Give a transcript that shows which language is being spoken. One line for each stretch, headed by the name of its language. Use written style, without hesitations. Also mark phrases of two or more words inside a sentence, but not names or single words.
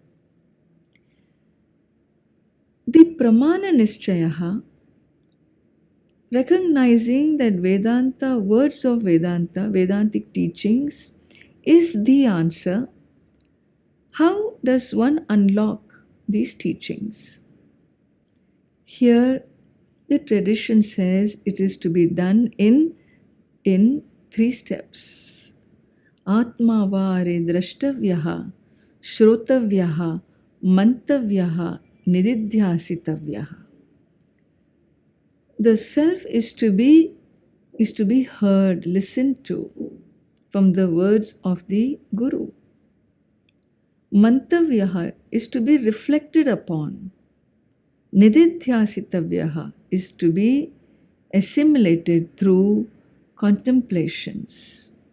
English: The
Sanskrit: pramana nischaya,
English: recognizing that Vedanta, words of Vedanta, Vedantic teachings, is the answer. How does one unlock these teachings? Here, the tradition says it is to be done in 3 steps.
Sanskrit: Atmavare drashtavyaha, shrotavyaha, mantavyaha, nididhyasitavyaha.
English: The self is to be heard, listened to from the words of the Guru. Mantavyaha is to be reflected upon. Nididhyasitavyaha is to be assimilated through contemplations.